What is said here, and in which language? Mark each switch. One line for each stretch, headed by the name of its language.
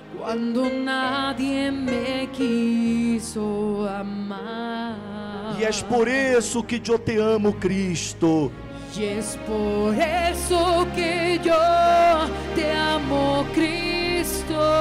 Spanish: Cuando nadie me quiso amar.
Portuguese: E é por isso que eu te amo, Cristo.
Spanish: Y es por eso que yo te amo, Cristo.